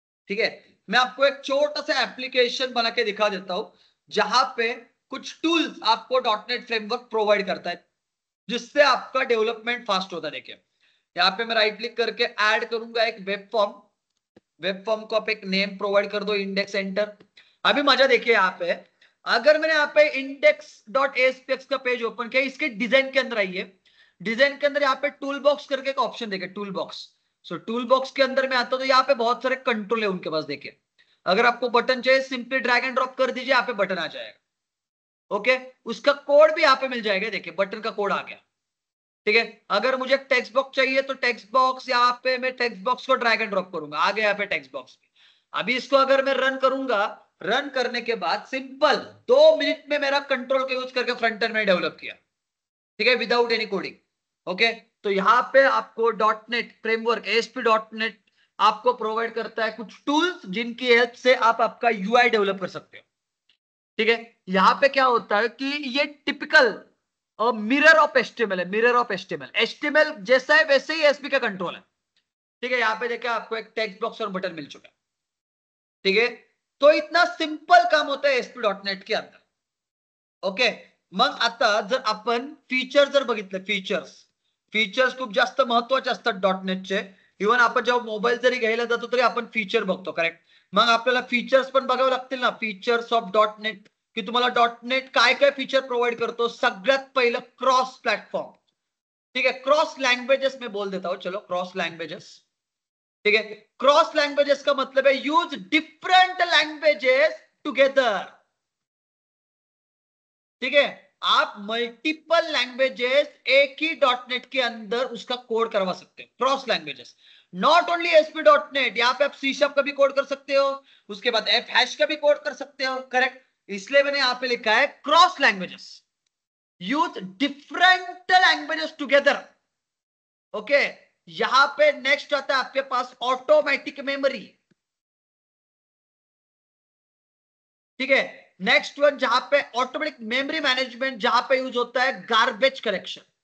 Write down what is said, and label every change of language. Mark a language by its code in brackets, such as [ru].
[hi] ठीक है, मैं आपको एक छोटा सा एप्लीकेशन बना के दिखा देता हूं, जहां पे कुछ टूल्स आपको डॉटनेट फ्रेमवर्क प्रोवाइड करता है, जिससे आपका डेवलपमेंट फास्ट होता है। देखिए, यहाँ पे मैं राइट क्लिक करके ऐड करूंगा एक वेब फॉर्म। वेब फॉर्म को आप एक नेम प्रोवाइड कर दो, इंडेक्स, एंटर। अभी मजा देखिए, यहाँ पे अगर मैंने यहाँ पे index.aspx का पेज ओपन किया, इसके डिजाइन के अंदर आइए। डिजाइन के अंदर यहाँ पे टूल बॉक्स करके एक ऑप्शन देखिए, टूल बॉक्स। सो टूल बॉक्स के अंदर में आता हूं तो यहाँ पे बहुत सारे कंट्रोल है उनके पास। देखिए, अगर आपको बटन चाहिए, सिंपली ड्रैग एंड ड्रॉप कर दीजिए, यहाँ पे बटन आ जाएगा। ओके, उसका कोड भी यहाँ पे मिल जाएगा। देखिए, बटन का कोड आ गया। ठीक है, अगर मुझे टेक्स्ट बॉक्स चाहिए तो टेक्स्ट बॉक्स, यहाँ पे मैं टेक्स्ट बॉक्स को ड्रैग एंड ड्रॉप करूंगा, आ गया यहाँ पे टेक्स्ट बॉक्स। अभी इसको अगर मैं रन करूंगा, रन करने के बाद सिंपल 2 मिनट में मेरा कंट्रोल का यूज करके फ्रंट एंड में डेवलप किया। ठीक है, [en] Without any coding. [hi] ओके, तो यहाँ पे आपको डॉटनेट फ्रेमवर्क, ASP.NET आपको प्रोवाइड करता है कुछ टूल्स, जिनकी हेल्प से आप आपका UI डेवलप कर सकते हो। ठीक है, यहाँ पे क्या होता है कि ये टिपिकल [en] mirror of HTML [hi] है, मिरर ऑफ HTML जैसा है वैसे ही ASP का कंट्रोल है। ठीक है, यहाँ पे देखिए आपको एक टेक्स्ट बॉक्स और बटन मिल चुका है। ठीक है, तो इतना सिंपल काम होता है ASP.NET के अंदर। [mr] ओके, मग आता जर आपण फीचर जर बघितले, फीचर्स खूप जास्त महत्वाचे असतात डॉटनेटचे। इव्हन आपण जेव्हा मोबाईल जरी घ्यायला जातो तरी आपण फीचर बघतो, करेक्ट? मग आपल्याला फीचर्स पण बघावे लागतील ना, [en] features of dotnet, [mr] की तुम्हाला डॉटनेट काय काय फीचर प्रोव्हाइड करतो। सगळ्यात पहिलं क्रॉस प्लॅटफॉर्म। [hi] ठीक है, क्रॉस लैंग्वेजेस में बोल देता हूं, चलो क्रॉस लैंग्वेजेस। ठीक है, क्रॉस लैंग्वेजेस का मतलब है [en] Use different languages together. [hi] ठीक है, आप मल्टीपल लैंग्वेजेस एक ही डॉटनेट के अंदर उसका कोड करवा सकते हो, cross languages. [en] not only ASP.NET, [hi] यहाँ पे आप C# का भी कोड कर सकते हो, उसके बाद F# का भी कोड कर सकते हो, करेक्ट? इसलिए मैंने यहाँ पे लिखा है cross languages, [en] Use different languages together. [hi] Okay, यहां पे नेक्स्ट आता है आपके पास ऑटोमेटिक मेमोरी। ठीक है, नेक्स्ट वन जहां पे ऑटोमेटिक मेमोरी मैनेजमेंट, जहां पे यूज होता है गार्बेज कलेक्शन।